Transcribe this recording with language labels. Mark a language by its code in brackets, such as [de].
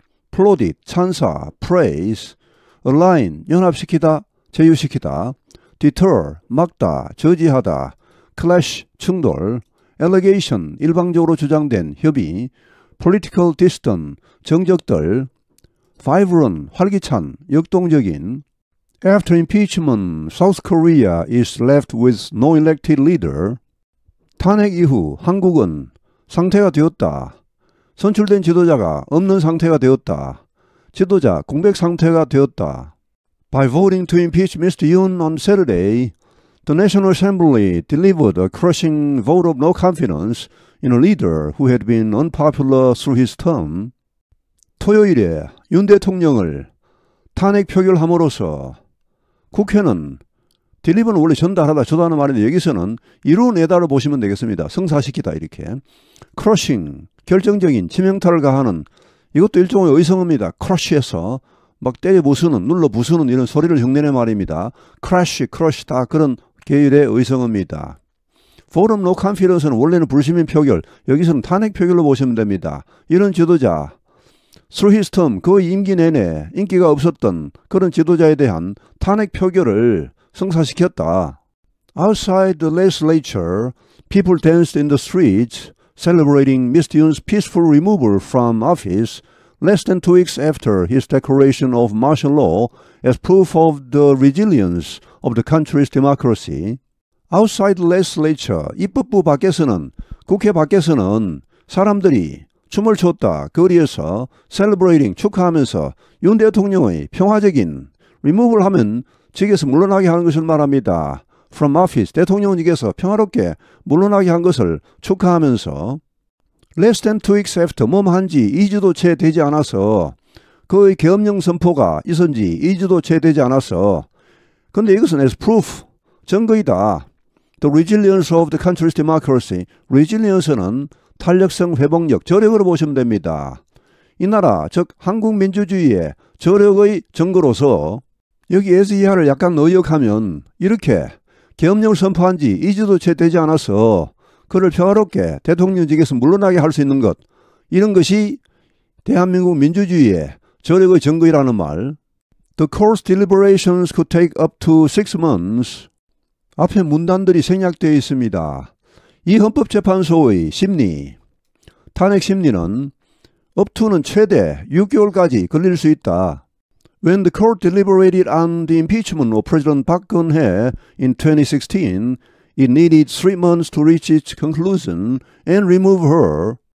[ko] plaudit, 찬사, praise, align, 연합시키다, 제휴시키다, deter, 막다, 저지하다, clash, 충돌, allegation, 일방적으로 주장된 협의, political distant, 정적들, vibrant, 활기찬, 역동적인. [en] After impeachment, South Korea is left with no elected leader. [ko] 탄핵 이후 한국은 상태가 되었다. 선출된 지도자가 없는 상태가 되었다. 지도자 공백 상태가 되었다. [en] By voting to impeach Mr. Yoon on Saturday, the National Assembly delivered a crushing vote of no confidence in a leader who had been unpopular through his term. [ko] 토요일에 윤 대통령을 탄핵 표결함으로써 국회는 딜리버는 원래 전달하다 주다는 말인데 여기서는 이루어내다로 보시면 되겠습니다. 성사시키다 이렇게. 크러싱, 결정적인 치명타를 가하는 이것도 일종의 의성어입니다. 크러쉬해서 막 때려 부수는, 눌러 부수는 이런 소리를 흉내내 말입니다. 크래쉬, 크러쉬 다 그런 계열의 의성어입니다. Vote of no confidence는 원래는 불시민 표결, 여기서는 탄핵 표결로 보시면 됩니다. 이런 지도자, [en] through his term, [ko] 그 임기 내내 인기가 없었던 그런 지도자에 대한 탄핵 표결을 성사시켰다. [en] Outside the legislature, people danced in the streets, celebrating Mr. Yoon's peaceful removal from office less than 2 weeks after his declaration of martial law as proof of the resilience of the country's democracy. Outside the legislature, [ko] 입법부 밖에서는, 국회 밖에서는 사람들이 춤을 췄다. 거리에서 celebrating, 축하하면서 윤 대통령의 평화적인 removal 하면 직에서 물러나게 하는 것을 말합니다. [en] From office, [ko] 대통령직에서 평화롭게 물러나게 한 것을 축하하면서 [en] less than 2 weeks after, [ko] 몸한지 2주도 채 되지 않아서 그의 계엄령 선포가 있은 지 2주도 채 되지 않아서 근데 이것은 [en] as proof, [ko] 증거이다. [en] The resilience of the country's democracy. [ko] resilience는 탄력성, 회복력, 저력으로 보시면 됩니다. 이 나라, 즉 한국 민주주의의 저력의 증거로서 여기에서 이하를 약간 의역하면 이렇게 계엄령을 선포한 지 2주도 채 되지 않아서 그를 평화롭게 대통령직에서 물러나게 할 수 있는 것, 이런 것이 대한민국 민주주의의 저력의 증거이라는 말. [en] The court's deliberations could take up to 6 months. [ko] 앞에 문단들이 생략되어 있습니다. 이 헌법재판소의 심리, 탄핵 심리는 up to는 최대 6개월까지 걸릴 수 있다. [en] When the court deliberated on the impeachment of President Park Geun-hye in 2016, it needed 3 months to reach its conclusion and remove her.